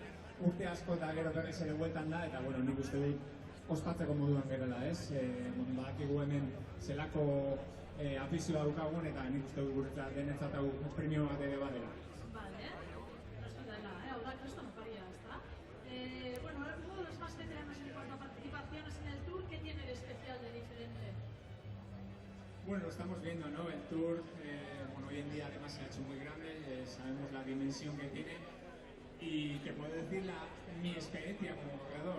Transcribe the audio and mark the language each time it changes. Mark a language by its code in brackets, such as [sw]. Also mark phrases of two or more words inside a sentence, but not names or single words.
[eu] Urte asko eta gero berriz ere bueltan da, eta nik uste dut ospatzeko moduan gerela ez. Badakigu hemen zelako afizioa daukagun, eta nik uste dut guretzat denetzat hau premio bat ere badela. Vale, noski dela, hau da kriston oparia, ezta? [es] Bueno, ahora uno de los más veteranos en cuanto a participaciones en el Tour, ¿qué tiene de especial, de diferente? Bueno, lo estamos viendo, ¿no? El Tour, hoy en día además se ha hecho muy grande, sabemos la dimensión que tiene y te puedo decir mi experiencia como corredor.